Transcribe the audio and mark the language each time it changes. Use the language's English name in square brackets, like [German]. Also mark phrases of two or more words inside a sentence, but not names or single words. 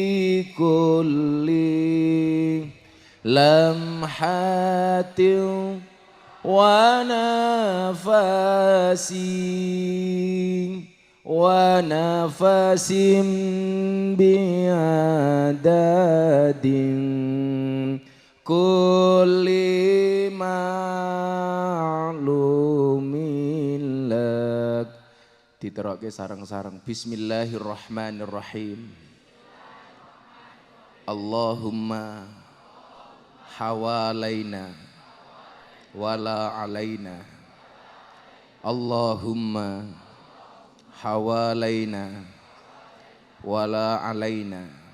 [Arabic] كل لمحة ونفس بعدد كل معلوم لك. [Javanese] Diterokke sareng-sareng. Bismillahirrahmanirrahim. [Arabic] اللهم حوالينا ولا علينا. اللهم حوالينا ولا علينا.